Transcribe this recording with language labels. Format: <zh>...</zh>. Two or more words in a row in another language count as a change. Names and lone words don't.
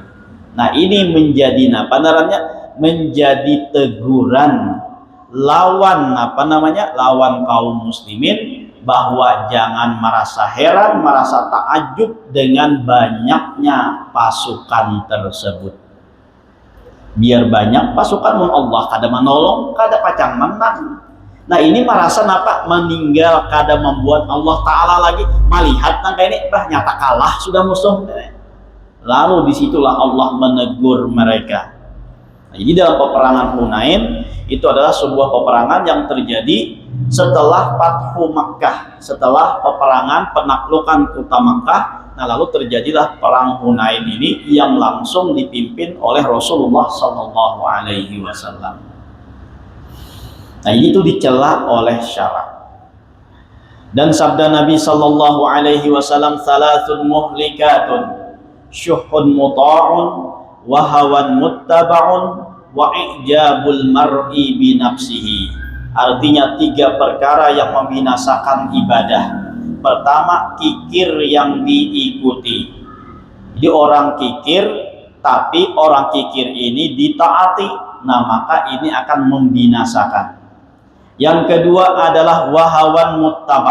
<id>Nah, ini menjadi menjadi teguran lawan lawan kaum muslimin, bahwa jangan merasa heran, merasa takjub dengan banyaknya pasukan tersebut.</id> <bjn>Biar banyak pasukan mun Allah kada menolong, kada pacang menang. Nah, ini merasa meninggal, kada membuat Allah Ta'ala lagi melihat nangka ini, nyata kalah sudah musuh.</bjn> <id>Lalu disitulah Allah menegur mereka. Nah, jadi dalam peperangan Hunain itu adalah sebuah peperangan yang terjadi setelah Fathu Makkah, setelah peperangan penaklukan kota Makkah. Nah, lalu terjadilah perang Hunain ini yang langsung dipimpin oleh Rasulullah</id> <ar>صلى الله عليه وسلم.</ar> <id>Nah, itu dicela oleh syarak. Dan sabda Nabi</id> <ar>صلى الله عليه وسلم, "ثلاث مهلكات شح مطاع وهوى متبع وإعجاب المرء بنفسه."</ar> <id>Artinya 3 perkara yang membinasakan ibadah. Pertama, kikir yang diikuti. Jadi orang kikir, tapi orang kikir ini ditaati, nah maka ini akan membinasakan. Yang kedua adalah</id> <ar>وهوى متبع.</ar>